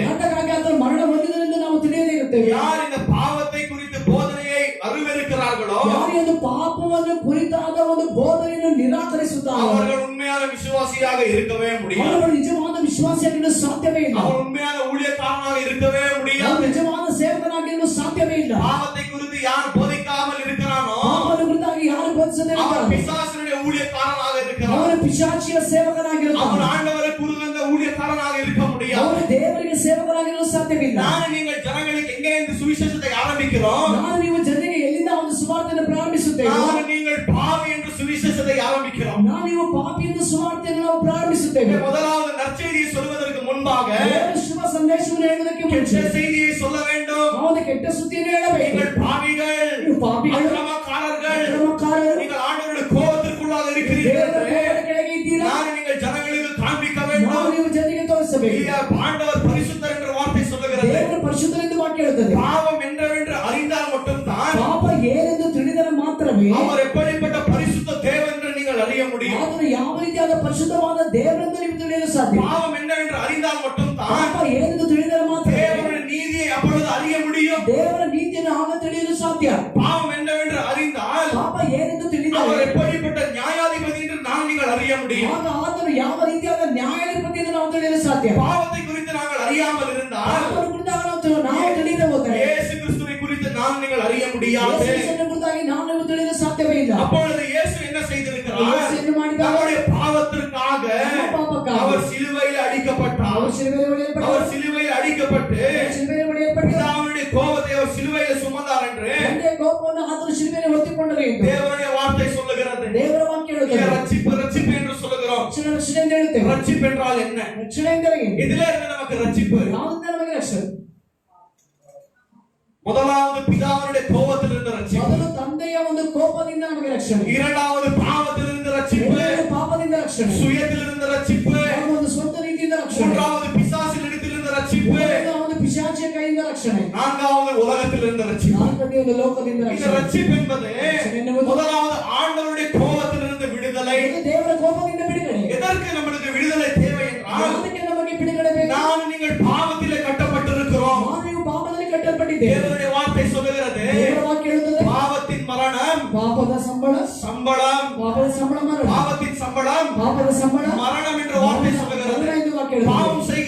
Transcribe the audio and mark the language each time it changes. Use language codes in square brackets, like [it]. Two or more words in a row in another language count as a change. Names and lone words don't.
[kn] ಯಾತಕ್ಕಾಗಿ ಆತನು ಮರಣ ಹೊಂದಿದನೆಂದು ನಾವು ತಿಳಿಯದೇ ಇರುತ್ತೇವೆ. [ta] யார் இந்த பாவத்தை குறித்து போதனையை அருவருக்கிறார்களோ [kn] ಯಾರು ಒಂದು ಪಾಪವನ್ನು ಕುರಿತಾದ ಒಂದು ಬೋಧನೆಯನ್ನು ನಿರಾಕರಿಸುತ್ತಾರೆ [ta] அவர்கள் உண்மையான விசுவாசியாக இருக்கவே முடியாது. [kn] ಅವರು ನಿಜವಾದ ವಿಶ್ವಾಸಿಯಾಗಿರಲು ಸಾಧ್ಯವೇ ಇಲ್ಲ. [ta] அவர் உண்மையான ஊழியக்காரனாக இருக்கவே [kn] ಅವರು [ta] முடியாது. [kn] ನಿಜವಾದ ಸೇವಕನಾಗಿರಲು ಸಾಧ್ಯವೇ ಇಲ್ಲ. [ta] பாவத்தை குறித்து யார் போதிக்காமல் இருக்கிறானோ [kn] ಪಾಪದ ಕುರಿತಾಗಿ ಯಾರು ಬೋಧಿಸದೇ [ta] அவர் [kn] ಇರ್ತಾರೋ [ta] பிசாசினுடைய ஊழியக்காரனாக இருக்கிறார். [kn] ಅವರು ಪಿಶಾಚಿಯ ಸೇವಕನಾಗಿರುತ್ತಾರೆ. [ta] அவர் ஆண்டவரை கூறுகின்ற ஊழியக்காரனாக இருக்க முடியாது. [kn] ಅವರು ದೇವರಿಗೆ ಸೇವಕರಾಗಿರಲು ಸಾಧ್ಯವಿಲ್ಲ. [ta] நான் நீங்கள் ஜனங்களுக்கு எங்கே இந்த சுவிசேஷத்தை ஆரம்பிக்கிறோம்? [kn] ನಾನು ನೀವು ಜನರಿಗೆ ಎಲ್ಲಿಂದ ಒಂದು ಸುವಾರ್ತೆಯನ್ನು ಪ್ರಾರಂಭಿಸುತ್ತೇವೆ. [ta] நான் நீங்கள் பாவி என்று சுவிசேஷத்தை ஆரம்பிக்கிறோம். [kn] ನಾವು ನೀವು ಪಾಪಿ ಎಂದು ಸುವಾರ್ತೆಯನ್ನು ನಾವು ಪ್ರಾರಂಭಿಸುತ್ತೇವೆ. [ta] முதலாவது நற்செய்தியை சொல்வதற்கு முன்பாக [kn] ದೇವರ ಶುಭ ಸಂದೇಶವನ್ನು ಹೇಳುವುದಕ್ಕೆ ಮುಂಚೆ [ta] கெட்ட செய்தியை சொல்ல வேண்டும். [kn] ನಾವು ಕೆಟ್ಟ ಸುದ್ದಿಯನ್ನು ಹೇಳಬೇಕು. [ta] நீங்கள் பாவிகள், [kn] ನೀವು ಪಾಪಿಗಳು, [ta] அக்கிரமக்காரர்கள், [kn] ಅಕ್ರಮಕಾರರು, [ta] நீங்கள் ஆண்டவருடைய கோபத்திற்குள்ளாக இருக்கிறீர்கள் [kn] ದೇವರ [ta] என்று [kn] ಕೋಪದ ಕೆಳಗೆ ಇದ್ದೀರಾ. [ta] நான் நீங்கள் ஜனங்களுக்கு காண்பிக்க [kn] ನಾವು [ta] வேண்டும். [kn] ನೀವು ಜನರಿಗೆ ತೋರಿಸಬೇಕು. [ta] ஆண்டவர் பரிசுத்தர் என்ற வார்த்தை சொல்லுகிறது. [kn] ದೇವರ ಪರಿಶುದ್ಧರೆಂದು ವಾಕ್ಯ ಹೇಳುತ್ತದೆ. [ta] பாவம் என்னவென்று அறிந்தால் மட்டும்தான் [kn] ಪಾಪ ಏನೆಂದು ತಿಳಿದರೆ ಮಾತ್ರವೇ [ta] அவர் எப்படிப்பட்ட பரிசுத்த தேவன் என்று நீங்கள் அறிய முடியும். [kn] ಆತನು ಯಾವ ರೀತಿಯಾದ ಪರಿಶುದ್ಧವಾದ ದೇವರೆಂದು ನೀವು ತಿಳಿಯಲು ಸಾಧ್ಯ. [ta] பாவம் என்னவென்று அறிந்தால் மட்டும்தான் [kn] ಪಾಪ ಏನೆಂದು ತಿಳಿದರೆ ಮಾತ್ರ [ta] தேவனுடைய நீதியை அப்பொழுது அறிய முடியும். [kn] ದೇವರ ನೀತಿಯನ್ನು ಆಗ ತಿಳಿಯಲು ಸಾಧ್ಯ. [ta] பாவம் என்னவென்று அறிந்தால் [kn] ಪಾಪ ಏನೆಂದು [ta] அவர் [kn] ತಿಳಿದರೆ [ta] எப்படிப்பட்ட நியாயாதிபதி என்று நீங்கள் அறிய முடியும். [kn] ಆಗ ಆತನು ಯಾವ ರೀತಿಯಾದ ನ್ಯಾಯಾಧಿಪತಿ ಎಂದು ನಾವು ತಿಳಿಯಲು ಸಾಧ್ಯ. [ta] பாவத்தை குறித்து நாங்கள் அறியாமல் இருந்தால் [kn] ಪಾಪವನ್ನು ಕುರಿತಾಗ ನಾವು ತಿಳಿಯದೆ ಹೋದರೆ [ta] இயேசு கிறிஸ்துவை குறித்து நீங்கள் அறிய முடியாது. [kn] ಯೇಸುವಿನ ಕುರಿತಾಗಿ ನಾವು ತಿಳಿಯಲು ಸಾಧ್ಯವೇ ಇಲ್ಲ. [ta] அப்பொழுது இயேசு என்ன செய்திருக்கிறார்? [kn] ಯೇಸು ಏನು ಮಾಡಿದ್ದಾನೆ? [ta] நம்முடைய பாவத்திற்காக [kn] ಪಾಪಕ್ಕಾಗಿ [ta] அவர் சிலுவையில் அடிக்கப்பட்டார். [kn] ಅವರು ಶಿಲುಬೆಯಲ್ಲಿ ಹೊಡೆಯಲ್ಪಟ್ಟರು. [ta] அவர் சிலுவையில் அடிக்கப்பட்டு [kn] ಶಿಲುಬೆಯಲ್ಲಿ ಹೊಡೆಯಲ್ಪಟ್ಟು [ta] பிதாவுடைய கோபத்தை அவர் சிலுவையில் சுமந்தார் என்று [kn] ತಂದೆಯ ಕೋಪವನ್ನು ಆತನು ಶಿಲುಬೆಯಲ್ಲಿ ಹೊತ್ತುಕೊಂಡರು ಎಂದು [ta] தேவனுடைய வார்த்தை சொல்லுகிறது. [kn] ದೇವರ ವಾಕ್ಯ ಹೇಳುತ್ತದೆ. [ta] ரட்சிப்பு ரட்சிப்பு என்று சொல்லுகிறோம். [kn] ರಕ್ಷಣೆ ಎಂದು ಹೇಳುತ್ತೇವೆ. [ta] ரட்சிப்பு என்றால் என்ன? [kn] ರಕ್ಷಣೆ ಎಂದರೆ ಏನು? [ta] இதிலே இருந்து நமக்கு ரட்சிப்பு. [kn] ಯಾವುದರಿಂದ ನಮಗೆ ರಕ್ಷಣೆ? [ta] முதலாவது பிதாவுடைய கோபத்திலிருந்து ரட்சிப்பு. [kn] ಮೊದಲು ತಂದೆಯ ಒಂದು ಕೋಪದಿಂದ ನಮಗೆ ರಕ್ಷಣೆ. [ta] இரண்டாவது பாவத்திலிருந்து ரட்சிப்பு. [kn] ಎರಡನೇ ಪಾಪದಿಂದ ರಕ್ಷಣೆ. [ta] சுயத்திலிருந்து ரட்சிப்பு. [kn] ಒಂದು ಸ್ವಂತ ರೀತಿಯಿಂದ ರಕ್ಷಣೆ. [ta] மூன்றாவது பிசாசினிடத்திலிருந்து ரட்சிப்பு. [kn] ಒಂದು ಪಿಶಾಚಿಯ ಕೈಯಿಂದ ರಕ್ಷಣೆ. [ta] நான்காவது உலகத்திலிருந்து ரட்சிப்பு. [kn] ನಾಲ್ಕನೇ ಒಂದು ಲೋಕದಿಂದ [ta] இந்த [kn] ರಕ್ಷಣೆ. [ta] ரட்சிப்பு என்பது முதலாவது ஆண்டவருடைய கோபத்திலிருந்து விடுதலை. [kn] ಇದು ದೇವರ ಕೋಪದಿಂದ ಬಿಡುಗಡೆ. [ta] எதற்கு நமக்கு விடுதலை தேவை என்றால் [kn] ಯಾವುದಕ್ಕೆ ನಮಗೆ ಬಿಡುಗಡೆ ಬೇಕು? [ta] நான் நீங்கள் பாவத்திலே கட்டப்பட்டிருக்கிறோம். [kn] ನಾವು ನೀವು ಪಾಪದಲ್ಲಿ ಕಟ್ಟಲ್ಪಟ್ಟಿದ್ದೇವೆ. [ta] தேவனுடைய வார்த்தை சொல்லுகிறது. [kn] ದೇವರ ವಾಕ್ಯ ಹೇಳುತ್ತದೆ. [ta] பாவத்தின் மரணம் [kn] ಪಾಪದ ಸಂಬಳ [ta] சம்பளம். [kn] ಪಾಪದ ಸಂಬಳ ಮರಣ. [ta] பாவத்தின் சம்பளம் [kn] ಪಾಪದ ಸಂಬಳ [ta] மரணம் என்ற வார்த்தை சொல்லுகிறது. [kn] ಮರಣ ಎಂದು ವಾಕ್ಯ ಹೇಳುತ್ತದೆ.